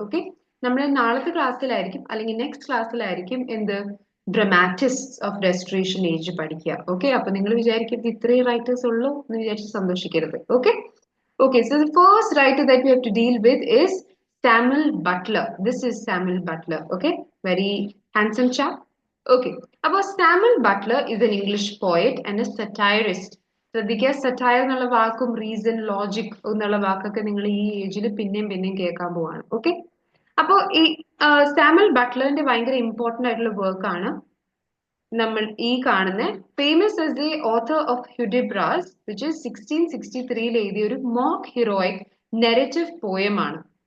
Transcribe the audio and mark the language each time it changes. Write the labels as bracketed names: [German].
[Malayalam] Okay, നമ്മൾ നാളത്തെ ക്ലാസ്സിലായിരിക്കും അല്ലെങ്കിൽ നെക്സ്റ്റ് ക്ലാസ്സിലായിരിക്കും എന്ത് ഡ്രമാറ്റിസ്റ്റ് ഓഫ് റെസ്റ്റോറേഷൻ ഏജ് പഠിക്കുക. ഓക്കെ, അപ്പൊ നിങ്ങൾ വിചാരിക്കരുത് ഇത്രയും റൈറ്റേഴ്സ് ഉള്ളൂ എന്ന് വിചാരിച്ച് സന്തോഷിക്കരുത്. [English] Okay okay, so the first writer that we have to deal with is Samuel Butler. This is Samuel Butler. Okay, very handsome chap. Okay, അപ്പോൾ Samuel Butler is an English poet and a satirist. [Malayalam] ശ്രദ്ധിക്കുക, satire എന്നുള്ള വാക്കും reason, logic എന്നുള്ള വാക്കൊക്കെ നിങ്ങൾ ഈ ഏജിൽ പിന്നെയും കേൾക്കാൻ പോവാണ്. ഓക്കെ, അപ്പോൾ ഈ സാമുവൽ ബട്ട്ലറിന്റെ ഭയങ്കര ഇമ്പോർട്ടന്റ് ആയിട്ടുള്ള വർക്കാണ് നമ്മൾ ഈ കാണുന്ന [English] famous as the author of Hudibras, which is [Malayalam] 1663 എഴുതിയ ഒരു മോക്ക് ഹീറോയിക് നെറേറ്റീവ് പോയം ആണ്.